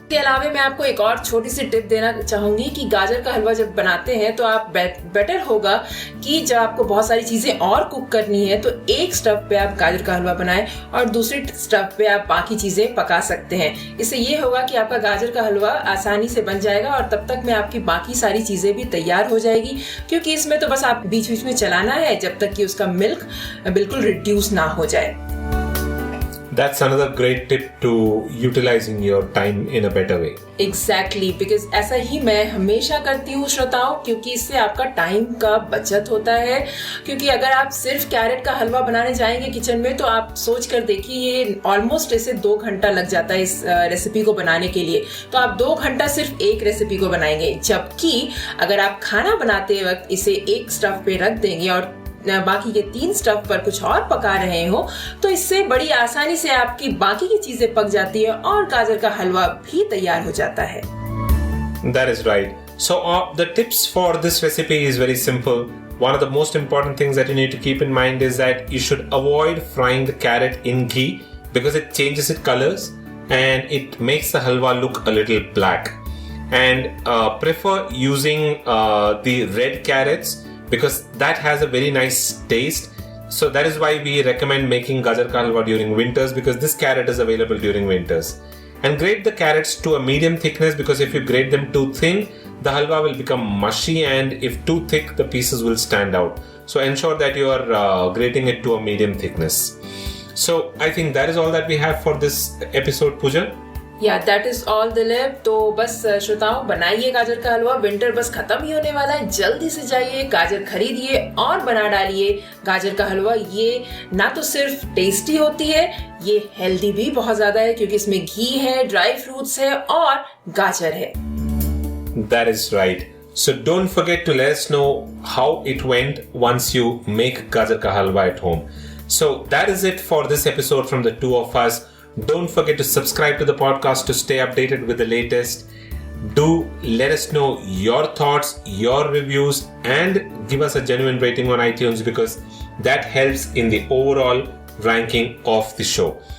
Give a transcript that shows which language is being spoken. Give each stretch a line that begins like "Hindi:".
Hindi: इसके अलावा मैं आपको एक और छोटी सी टिप देना चाहूंगी कि गाजर का हलवा जब बनाते हैं तो आप बेटर होगा कि जब आपको बहुत सारी चीजें और कुक करनी है तो एक स्टव पे आप गाजर का हलवा बनाएं और दूसरे स्टव पे आप बाकी चीजें पका सकते हैं। इससे ये होगा कि आपका गाजर का हलवा आसानी से बन जाएगा और तब तक में आपकी बाकी सारी चीजें भी तैयार हो जाएगी, क्योंकि इसमें तो बस आप बीच बीच में चलाना है जब तक कि उसका मिल्क बिल्कुल रिड्यूस ना हो जाए।
English: That's another great tip to utilizing your time in a better way. Exactly, because
Hindi: ऐसा ही मैं हमेशा करती हूँ श्रोताओं, क्योंकि इससे आपका टाइम का बचत होता है। क्योंकि अगर आप सिर्फ कैरेट का हलवा बनाने जाएंगे किचन में तो आप सोच कर देखिए ये ऑलमोस्ट ऐसे 2 घंटा लग जाता है इस रेसिपी को बनाने के लिए। तो आप 2 घंटा सिर्फ एक रेसिपी को बनाएंगे, जबकि अगर आप खाना बनाते वक्त इसे एक स्टव पे रख देंगे और बाकी के 3 स्टव पर कुछ और पका रहे हो तो इससे बड़ी आसानी से आपकी बाकी की चीजें पक जाती है और गाजर का हलवा भी तैयार हो जाता है।
English: That is right. So the tips for this recipe is very simple. One of the most important things that you need to keep in mind is that you should avoid frying the carrot in ghee because it changes its colors and it makes the halwa look a little black. And prefer using the red carrots because that has a very nice taste. So that is why we recommend making gajar ka halwa during winters, because this carrot is available during winters. And grate the carrots to a medium thickness, because if you grate them too thin, the halwa will become mushy, and if too thick, the pieces will stand out. So ensure that you are grating it to a medium thickness. So I think that is all that we have for this episode, Pooja. Yeah that is all Dilip.
Hindi: तो बस श्रोताओं, बनाइए गाजर का हलवा। Winter बस खत्म ही होने वाला है, जल्दी से जाइए गाजर खरीदिए और बना डालिए गाजर का हलवा। ये ना तो सिर्फ टेस्टी होती है, ये हेल्दी भी बहुत ज्यादा है क्योंकि इसमें घी है, ड्राई फ्रूट्स है और गाजर है।
English: That is right. So don't forget to let us know how it went once you make gajar ka halwa at home. So that is it for this episode from the two of us. Don't forget to subscribe to the podcast to stay updated with the latest. Do let us know your thoughts, your reviews, and give us a genuine rating on iTunes, because that helps in the overall ranking of the show.